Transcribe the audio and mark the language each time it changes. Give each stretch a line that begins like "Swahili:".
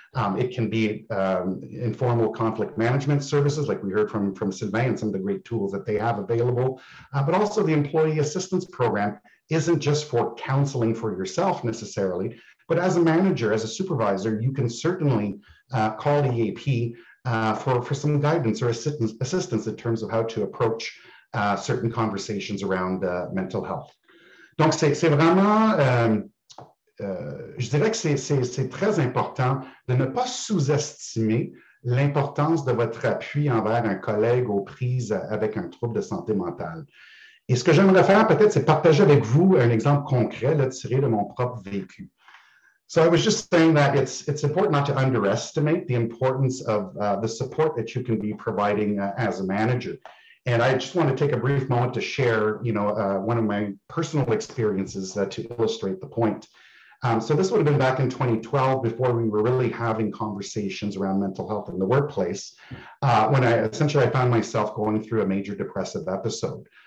English: It can be informal conflict management services, like we heard from Sylvain and some of the great tools that they have available, but also the employee assistance program isn't just for counseling for yourself necessarily, but as a manager, as a supervisor, you can certainly call EAP for some guidance or assistance in terms of how to approach certain conversations around mental health.
French: Donc, c'est vraiment, je dirais que c'est très important de ne pas sous-estimer l'importance de votre appui envers un collègue aux prises avec un trouble de santé mentale. Et ce que j'aimerais faire peut-être, c'est partager avec vous un exemple concret là, tiré de mon propre vécu.
English: So I was just saying that it's important not to underestimate the importance of the support that you can be providing as a manager. And I just want to take a brief moment to share, you know, one of my personal experiences to illustrate the point. So this would have been back in 2012, before we were really having conversations around mental health in the workplace, when I found myself going through a major depressive episode.